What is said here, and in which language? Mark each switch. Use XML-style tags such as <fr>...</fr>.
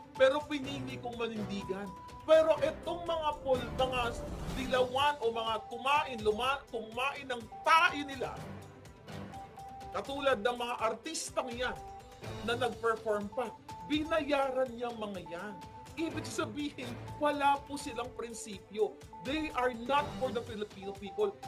<tl>Pero pinili kong manindigan. Pero itong mga dilawan o mga kumain ng tae nila, katulad ng mga artistang yan na nag-perform pa, binayaran niya mga yan. Ibig sabihin, wala po silang prinsipyo.</tl> <en>They are not for the Filipino people.</en>